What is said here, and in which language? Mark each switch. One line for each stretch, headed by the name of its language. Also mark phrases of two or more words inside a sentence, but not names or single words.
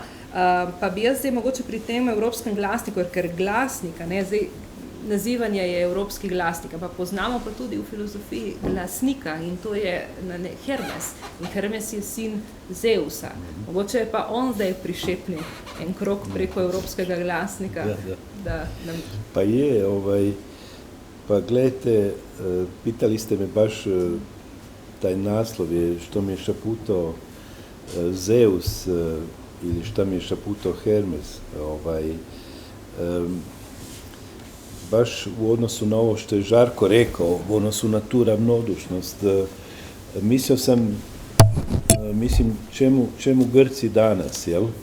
Slovenian: Pa bi jaz zdaj mogoče pri tem evropskem glasniku, ker glasnika, zdaj nazivanje je evropski glasnik, pa poznamo pa tudi v filozofiji glasnika in to je Hermes. In Hermes je sin Zeusa. Mogoče je pa on zdaj prišepnil en krok preko evropskega glasnika.
Croatian: Pa je, pa gledajte, pitali ste me baš, taj naslov je što mi je šaputao Zeus ili što mi je šaputao Hermes. Baš u odnosu na ovo što je Žarko rekao, u odnosu na tu ravnodušnost, mislim čemu Grci danas, jel?